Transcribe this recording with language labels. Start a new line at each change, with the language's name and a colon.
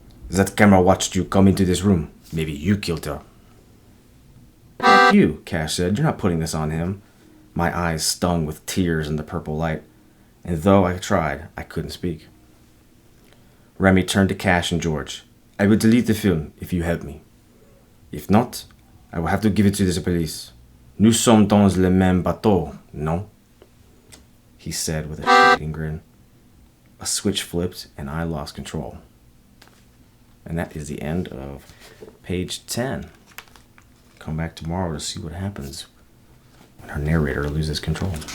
English: That camera watched you come into this room. Maybe you killed her. Fuck you, Cash said. You're not putting this on him. My eyes stung with tears in the purple light. And though I tried, I couldn't speak. Remy turned to Cash and George. I will delete the film if you help me. If not, I will have to give it to the police.
French: Nous sommes dans le même bateau, non?
English: He said with a shading grin. A switch flipped and I lost control. And that is the end of page 10. Come back tomorrow to see what happens when our narrator loses control.